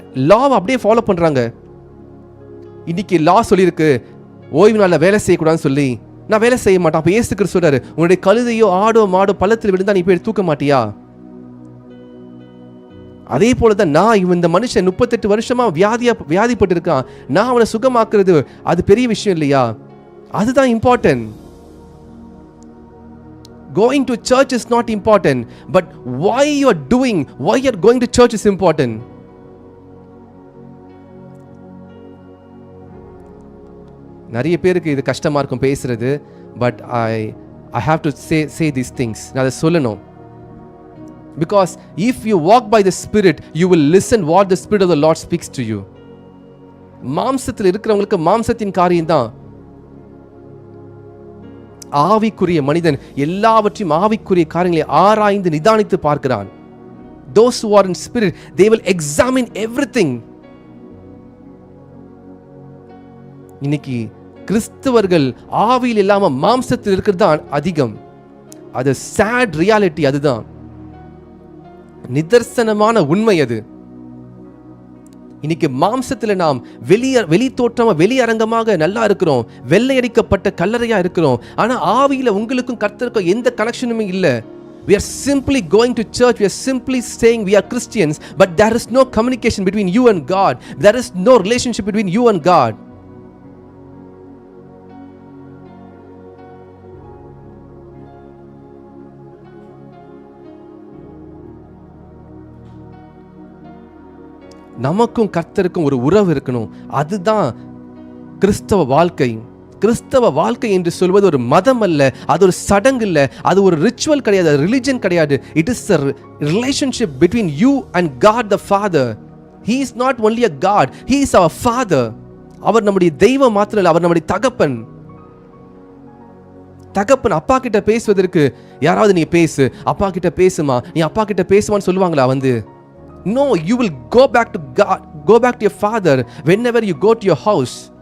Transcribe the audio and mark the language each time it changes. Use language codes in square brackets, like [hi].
[ta] லாவை அப்படியே ஃபாலோ பண்றாங்க. இன்னைக்கு லா சொல்லியிருக்கு ஓய்வு நாளில் வேலை செய்யக்கூடாதுன்னு சொல்லி, நான் வேலை செய்ய மாட்டேன். அப்போ இயேசு கிறிஸ்து சொல்றாரு, உன்னுடைய கழுதையோ ஆடோ மாடோ பள்ளத்தில் விழுந்தா நீ போய் தூக்க மாட்டியா? அதே போலதான் நான் இந்த மனுஷன் 38 வருஷமா வியாதிப்பட்டு இருக்கான், நான் அவனை சுகமாக்குறது அது பெரிய விஷயம் இல்லையா? அதுதான் important. [en] Going to church is not important, but why you are going to church is important. [ta] நிறைய பேருக்கு இது கஷ்டமா இருக்கும் பேசுறது, [en] but I have to say these things. [ta] நான் அதை சொல்லணும். [en] Because if you walk by the Spirit, you will listen what the Spirit of the Lord speaks to you. [ta] மாம்சத்தில் இருக்கிறவங்களுக்கு மாம்சத்தின் காரியம் தான். ஆவிக்குரிய மனிதன் எல்லாவற்றையும் ஆவிக்குரிய காரியங்களை ஆராய்ந்து நிதானித்து பார்க்கிறான். [en] Those who are in spirit, they will examine everything. [ta] இன்னைக்கு கிறிஸ்தவர்கள் ஆவியில் இல்லாம மாம்சத்தில் இருக்கிறது தான் அதிகம். அது [en] sad reality. [ta] அதுதான் நிதர்சனமான உண்மை. அது இன்னைக்கு மாம்சத்துல நாம் வெளி தோற்றமா வெளியரங்கமாக நல்லா இருக்கிறோம், வெள்ளையடிக்கப்பட்ட கல்லறையா இருக்கிறோம். ஆனா ஆவியில உங்களுக்கும் கர்த்தருக்கும் எந்த கனெக்ஷனுமே இல்ல. [en] We are simply going to church, we are simply saying we are Christians, but there is no communication between you and God. There is no relationship between you and God. [ta] நமக்கும் கர்த்தருக்கும் ஒரு உறவு இருக்கணும். அதுதான் கிறிஸ்தவ வாழ்க்கை. கிறிஸ்தவ வாழ்க்கை என்று சொல்வது ஒரு மதம் அல்ல, அது ஒரு சடங்கு இல்ல, அது ஒரு ரிச்சுவல் கிடையாது, அது ரிலிஜன் கிடையாது. [en] It is a relationship between you and God the Father. He is not only a God, he is our Father. [ta] அவர் நம்முடைய தெய்வம் மாத்திரம் இல்ல, அவர் நம்முடைய தகப்பன். அப்பா கிட்ட பேசுவதற்கு யாராவது நீ பேசு, அப்பா கிட்ட பேசுமா, நீ அப்பா கிட்ட பேசுவான்னு சொல்லுவாங்களா? [en] No, you will go back to God, go back to your Father whenever you go to your house.